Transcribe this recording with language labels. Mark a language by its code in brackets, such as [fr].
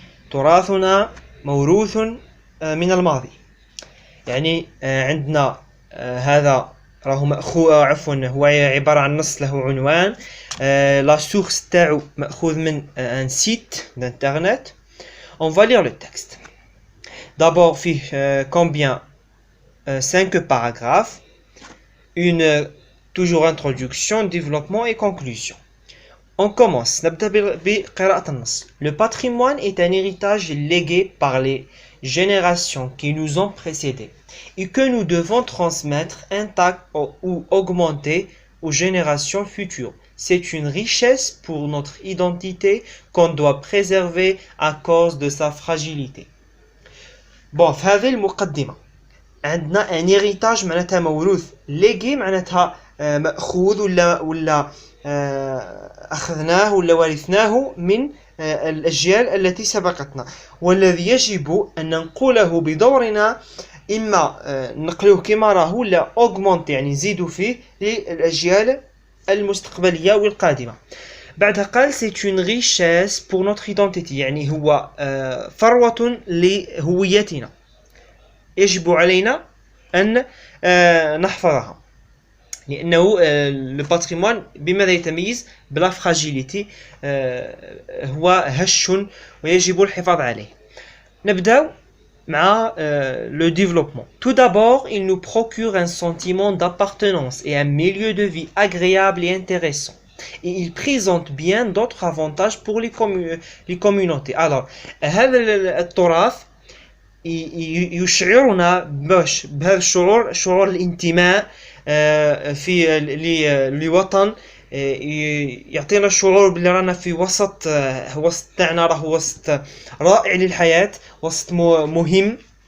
[ar] تراثنا موروث من الماضي. يعني عندنا هذا راهو هو عبارة عن نص له عنوان. لا سورس تاعو مأخوذ من [fr] un site d'internet. On va lire le texte. D'abord فيه combien 5 paragraphes, une toujours introduction, développement et conclusion. On commence. Le patrimoine est un héritage légué par les générations qui nous ont précédés et que nous devons transmettre intact ou augmenter aux générations futures. C'est une richesse pour notre identité qu'on doit préserver à cause de sa fragilité. [ar] Bon, هذه المقدمة. عندنا ان هيريتاج معناتها موروث، ليغي معناتها مأخوذ ولا أخذناه ولا ورثناه من الأجيال التي سبقتنا، والذي يجب أن ننقله بدورنا، إما نقلوه كما راه ولا augmenter يعني نزيدوا فيه للأجيال المستقبلية والقادمة. بعدها قال [fr] c'est une richesse pour notre identité، [ar] يعني هو ثروة لهويتنا، يجب علينا أن نحفظها، لأنه الباتريمون بماذا يتميز؟ بلا فراجيليتي، هو هش ويجب الحفاظ عليه. نبدأ مع [fr] le développement. Tout d'abord, il nous procure un sentiment d'appartenance et un milieu de vie agréable et intéressant. Et il présente bien d'autres avantages pour les communautés. [ar] Alors, هذا التراث يشعرنا بهذا الشعور، شعور الانتماء في لوطن، يعطينا الشعور بلي رانا في وسط تاعنا راه وسط رائع للحياة، وسط مهم،